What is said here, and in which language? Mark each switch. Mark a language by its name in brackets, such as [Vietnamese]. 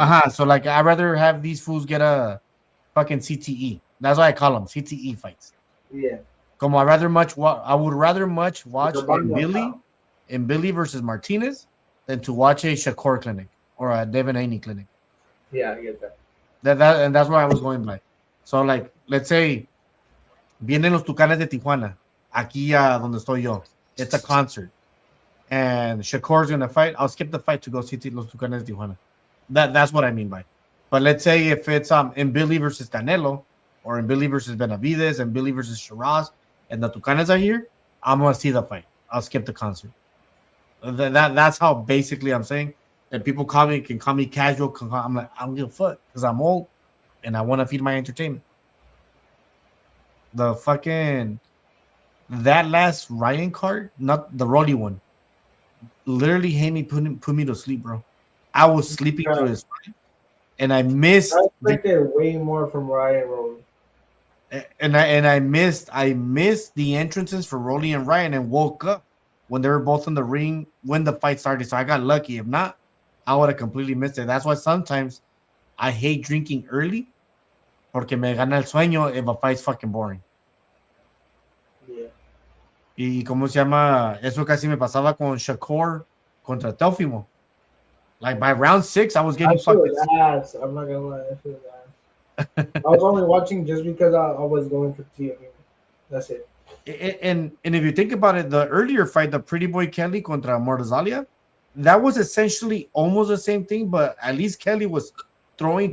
[English] so like I'd rather have these fools get a fucking CTE. That's why I call them CTE fights. Yeah, [Spanish] Como [English] I would rather much watch Barrios. in Billy versus Martinez than to watch a Shakur clinic or a Devin Haney clinic. Yeah, I get that. And that's what I was going by. So like, let's say [Spanish] vienen los Tucanes de Tijuana aquí a donde estoy yo. [English] It's a concert, and Shakur's gonna fight. I'll skip the fight to go see los Tucanes de Tijuana. That's what I mean by. But let's say if it's in Billy versus Canelo, or in Billy versus Benavides, and Billy versus Shiraz, and the Tucanes are here, I'm gonna see the fight. I'll skip the concert. That's how basically I'm saying. And people can call me casual. I'm like, I don't give a fuck because I'm old and I want to feed my entertainment. The fucking that last Ryan card, not the Rolly one, literally made me put me to sleep, bro. I was sleeping through his fight, and I missed. I expected way more from Ryan Rolly. And I missed the entrances for Rolly and Ryan, and woke up when they were both in the ring when the fight started. So I got lucky. If not, I would have completely missed it. That's why sometimes I hate drinking early, [Spanish] porque me gana el sueño [English] if a fight's fucking boring. Yeah. [Spanish] Y cómo se llama, eso casi me pasaba con Shakur contra Teofimo. [English] Like by round 6, I was getting fucking ass. I'm not gonna lie, that shit was ass. I was only watching just because I was going for TFM. That's it. And if you think about it, the earlier fight, the Pretty Boy Kelly contra Morzalia, that was essentially almost the same thing, but at least Kelly was throwing